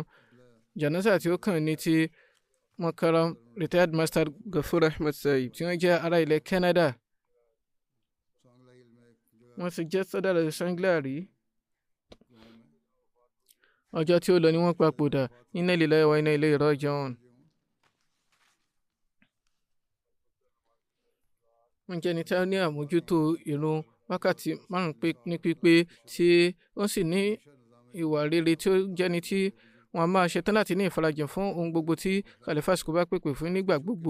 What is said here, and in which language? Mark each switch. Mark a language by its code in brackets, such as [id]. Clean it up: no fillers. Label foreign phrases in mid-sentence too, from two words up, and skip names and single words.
[yo] Jánásà tí ó kàn ní ti Makaram [en] retired master [yo] Gafur Ahmed Saib tí wọ́n jẹ́ ará ilẹ̀ Canada. Wọ́n ti jẹ́ sọ́dọ̀rọ̀ Sangla rí. Ọjọ́ tí ó lọ ni wọ́n papòdà. [ar] إنا لله وإنا إليه راجعون. [yo] Wọ́n jẹ́ ẹni tí wọ́n ní àmójútó ìrun wákàtí 5 ní pípé tí wọ́n sì ní ìwà rere tí ó jẹ́ni tí wọ́n máa ṣetán láti ní ìfarajìn fún ohun gbogbo tí Khalifa àsìkò bá pèpè fún nígbà gbogbo.